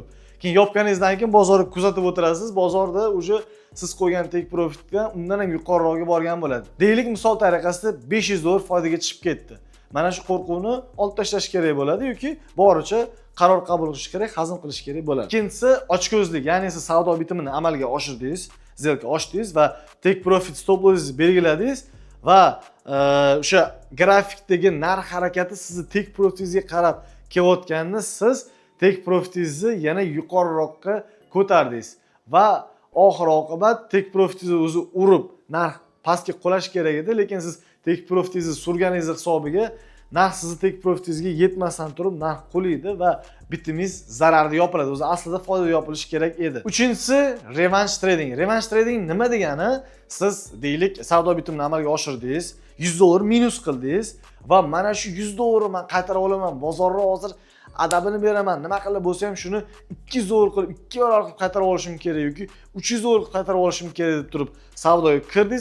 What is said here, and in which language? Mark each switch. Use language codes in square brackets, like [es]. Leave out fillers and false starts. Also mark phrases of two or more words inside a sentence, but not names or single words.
[uz] Keyin yopganingizdan keyin bozorni kuzatib o'tirasiz. Bozorda уже siz qo'ygan [en] take profitga [uz] undan ham yuqoriroqga borgan bo'ladi. Deylik, misol tariqasida $500 foydaga chiqib ketdi. Mana shu qo'rquvni olib tashlash kerak bo'ladi yoki boricha qaror qabul qilish kerak, hazm qilish kerak bo'ladi. Ikkinchisi ochko'zlik, ya'ni siz savdo bitimini amalga oshirdingiz, сделка ochdingiz va [en] take profit stop lossingizni [uz] belgiladingiz va o'sha grafikdagi narx harakati sizni [en] take profitingizga [uz] qarab kelayotganini siz [en] take profitingizni [uz] yana yuqoriroqqa ko'tardingiz va oxir oqibat [en] take profitingizni [uz] o'zi urib narx pastga qulash kerak edi, lekin siz [en] take profitingizni [uz] surganingiz hisobiga narx sizni [en] take profitingizga [uz] yetmasdan turib narx qulaydi va bitimingiz zararda yopiladi. O'zi aslida foydada yopilishi kerak edi. Uchinchisi [en] revenge trading. Revenge trading [uz] nima degani? Siz deylik savdo bitimini amalga oshirdingiz, $100 minus qildingiz va mana shu $100 men qaytarib olaman, bozorga hozir adabini beraman, nima qilib bo'lsa ham shuni $200 qilib 2 barobar qilib qaytarib olishim kerak yoki $300 qilib qaytarib olishim kerak deb turib savdoga kirdingiz.